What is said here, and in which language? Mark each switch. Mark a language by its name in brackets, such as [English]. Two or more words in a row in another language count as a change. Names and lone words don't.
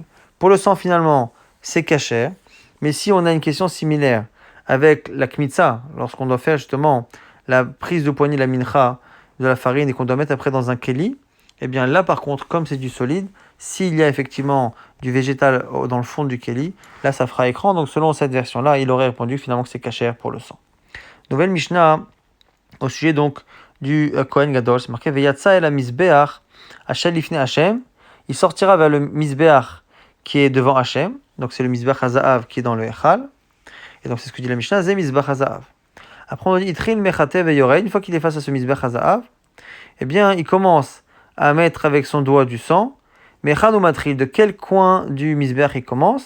[French] Pour le sang, finalement, c'est Kacher, mais si on a une question similaire avec la Kmitza, lorsqu'on doit faire justement la prise de poignée de la mincha de la farine et qu'on doit mettre après dans un keli, eh bien là par contre, comme c'est du solide, s'il y a effectivement du végétal dans le fond du keli, là ça fera écran. Donc selon cette version-là, il aurait répondu finalement que c'est Kacher pour le sang. Nouvelle Mishnah au sujet donc du Kohen Gadol, c'est marqué [Hebrew] ויצא אל המזבח אשל לפני השם. [French] Il sortira vers le Mizbeach qui est devant Hashem, donc c'est le [Hebrew] מזבח הזהב [French] qui est dans le Echal, et donc c'est ce que dit la Mishnah, [Hebrew] זה מזבח הזהב. [French] Après on dit [Hebrew] איטריל מחטא ויורד, [French] une fois qu'il est face à ce [Hebrew] מזבח הזהב, [French] eh bien il commence à mettre avec son doigt du sang, mais [Hebrew] חד מתריל, [French] de quel coin du Mizbeach il commence?